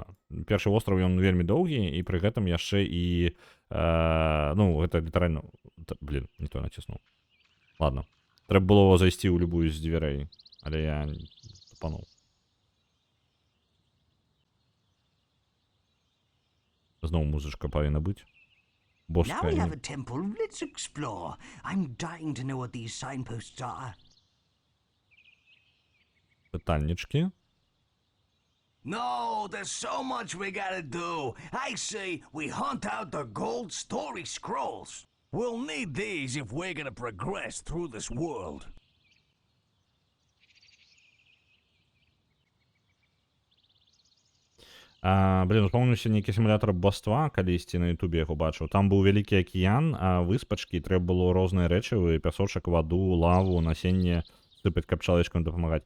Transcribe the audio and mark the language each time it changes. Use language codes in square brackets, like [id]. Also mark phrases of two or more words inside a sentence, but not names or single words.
[be] Першы востраў, ён вельмі доўгі, і пры гэтым яшчэ і, ну, гэта літаральна... Блін, не то націснуў. Ладно. Трэба было зайсці ў любую з дзвярэй. Але я тупануў. Зноў музычка павінна быць. [en] Now [be] Боская. [en] we have a temple. Let's explore. I'm dying to know what these signposts are. [be] Пытальнічкі. [en] No, there's so much we gotta do. I say we hunt out the gold story scrolls. We'll need these if we're gonna progress through this world. [be] Блін, успомніўся нейкі сімулятор боства, калісьці на ютубе яго бачыў. Там быў вялікі акіян, выспачкі, трэба было розныя рэчывы, пясочак, ваду, лаву, насенне сыпаць, каб чалавечкам дапамагаць.